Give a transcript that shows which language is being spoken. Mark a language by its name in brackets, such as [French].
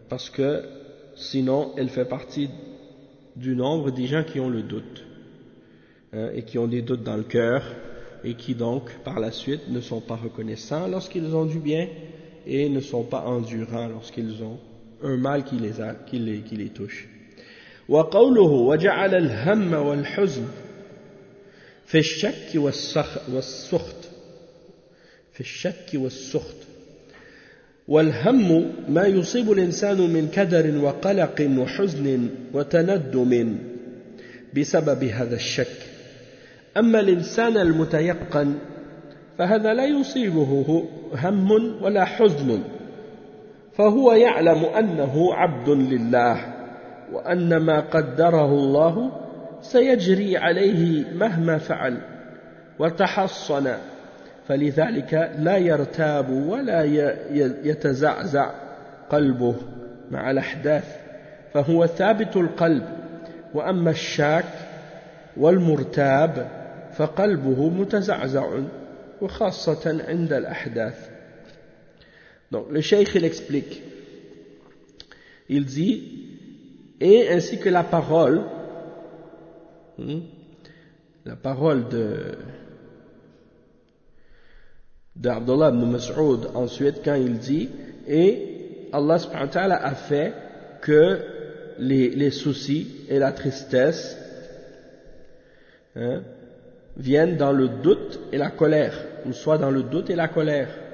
[French] Parce que sinon, elle fait partie du nombre des gens qui ont le doute, hein, et qui ont des doutes dans le cœur, et qui donc, par la suite, ne sont pas reconnaissants lorsqu'ils ont du bien, et ne sont pas endurants lorsqu'ils ont un mal qui les touche. [Arabic] وقوله وجعل الهم والحزن في الشك والسخط في الشك والسخط والهم ما يصيب الإنسان من كدر وقلق وحزن وتندم بسبب هذا الشك أما الإنسان المتيقن فهذا لا يصيبه هم ولا حزن فهو يعلم أنه عبد لله وأن ما قدره الله سيجري عليه مهما فعل وتحصن فلذلك لا يرتاب ولا يتزعزع قلبه مع الأحداث فهو ثابت القلب وأما الشاك والمرتاب فقلبه متزعزع وخاصة عند الأحداث. [French] Donc le cheikh il explique, il dit, et ainsi que la parole, la parole d'Abdullah ibn Mas'ud, ensuite, quand il dit, et Allah subhanahu wa ta'ala a fait que les soucis et la tristesse, hein, viennent dans le doute et la colère, ou soit dans le doute et la colère.